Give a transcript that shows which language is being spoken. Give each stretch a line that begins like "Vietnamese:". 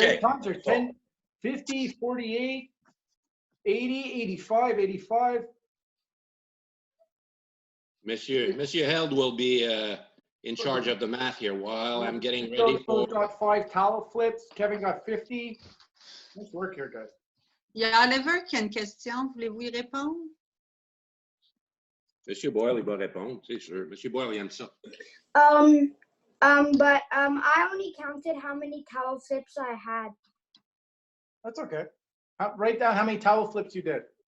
English: great times are 10, 50, 48, 80, 85, 85. Monsieur Held will be in charge of the math here while I'm getting ready for. got 5 towel flips. Kevin got 50. Nice work here, guys.
French: Il y a Oliver qui a une question. Voulez-vous y répondre? Monsieur Boyle, il va répondre, c'est sûr. Monsieur Boyle, il aime ça.
English: But I only counted how many towel flips I had. That's okay. Write down how many towel flips you did.